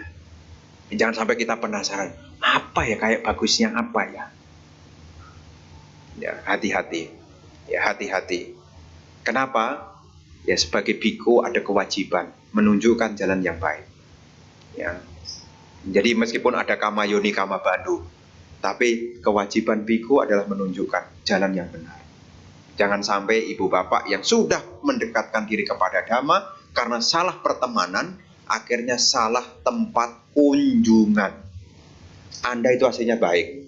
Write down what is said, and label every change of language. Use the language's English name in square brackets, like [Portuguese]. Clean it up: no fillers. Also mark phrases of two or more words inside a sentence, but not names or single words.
[Indonesian] Jangan sampai kita penasaran apa ya kayak bagusnya apa ya. Ya hati-hati. Ya hati-hati. Kenapa? Ya sebagai biku ada kewajiban menunjukkan jalan yang baik. Ya. Jadi meskipun ada [Pali] kama yoni kama bandu, [Indonesian] tapi kewajiban biku adalah menunjukkan jalan yang benar. Jangan sampai ibu bapak yang sudah mendekatkan diri kepada Dhamma karena salah pertemanan, akhirnya salah tempat kunjungan. Anda itu hasilnya baik.